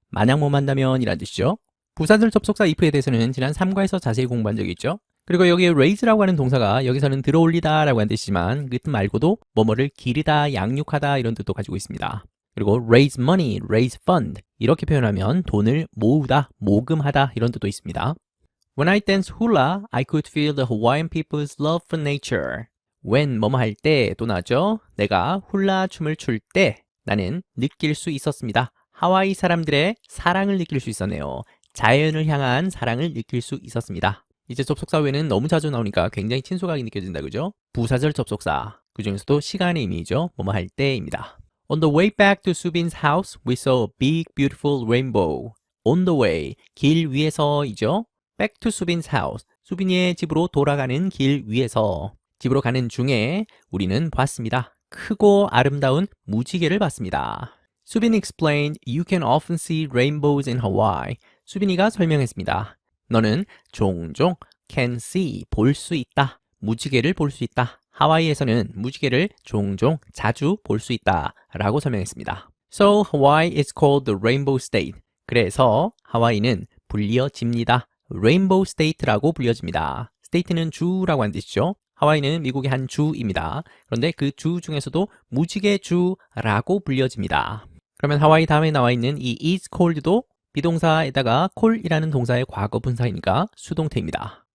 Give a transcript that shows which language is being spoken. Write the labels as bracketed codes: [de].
[ko] 만약 뭐 한다면 이란 뜻이죠. 부사절 접속사 if에 대해서는 지난 3과에서 자세히 공부한 적이 있죠. 그리고 여기에 raise라고 하는 동사가 여기서는 들어올리다 라고 하는 뜻이지만 그 뜻 말고도 뭐뭐를 기르다, 양육하다 이런 뜻도 가지고 있습니다. 그리고 [en] raise money, raise fund [ko] 이렇게 표현하면 돈을 모으다, 모금하다 이런 뜻도 있습니다. [en] When I dance hula, I could feel the Hawaiian people's love for nature. [ko] when 뭐뭐 할 때 또 나죠. 내가 훌라 춤을 출 때 나는 느낄 수 있었습니다. 하와이 사람들의 사랑을 느낄 수 있었네요. 자연을 향한 사랑을 느낄 수 있었습니다. 이제 접속사 외에는 너무 자주 나오니까 굉장히 친숙하게 느껴진다 그죠? 부사절 접속사 그 중에서도 시간의 의미죠. 뭐뭐 할 때입니다. [en] On the way back to Subin's house, we saw a big beautiful rainbow. On the way, [ko] 길 위에서이죠. [en] Back to Subin's house, [ko] 수빈이의 집으로 돌아가는 길 위에서 집으로 가는 중에 우리는 봤습니다. 크고 아름다운 무지개를 봤습니다. [en] 수빈 explained, you can often see rainbows in Hawaii. [ko] 수빈이가 설명했습니다. 너는 종종 [en] can see, [ko] 볼 수 있다. 무지개를 볼 수 있다. 하와이에서는 무지개를 종종 자주 볼 수 있다 라고 설명했습니다. [en] So Hawaii is called the Rainbow State. [ko] 그래서 하와이는 불리어집니다. Rainbow State라고 불려집니다. State는 주라고 하는 뜻이죠. 하와이는 미국의 한 주입니다. 그런데 그 주 중에서도 무지개 주라고 불려집니다. 그러면 하와이 다음에 나와 있는 이 is called도 비동사에다가 call이라는 동사의 과거 분사이니까 수동태입니다.